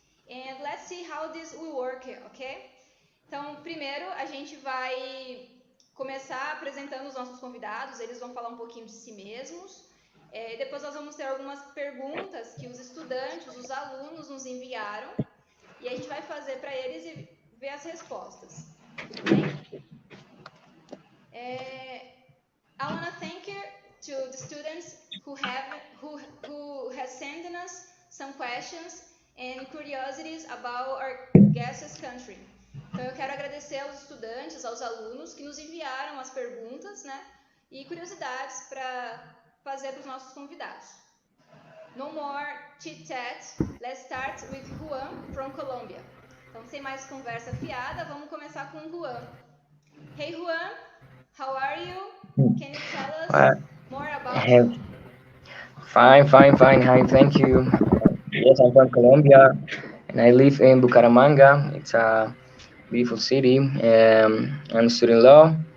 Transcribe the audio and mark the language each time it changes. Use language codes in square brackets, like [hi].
[en] And let's see how this will work, ok? [pt] Então, primeiro a gente vai começar apresentando os nossos convidados, eles vão falar um pouquinho de si mesmos. Depois nós vamos ter algumas perguntas que os estudantes, os alunos nos enviaram, e a gente vai fazer para eles e ver as respostas. Tudo bem? [en] I want to thank you to the students who has sent us some questions and curiosities about our guest's country. [pt] Então eu quero agradecer aos estudantes, aos alunos que nos enviaram as perguntas, né, e curiosidades para fazer para os nossos convidados. [en] No more chit-chat, let's start with Juan from Colombia. [pt] Então sem mais conversa fiada, vamos começar com Juan. [en] Hey Juan, how are you? Can you tell us more about you? Fine. Hi, thank you. Yes, I'm from Colombia, and I live in Bucaramanga. It's a beautiful city. I'm studying law.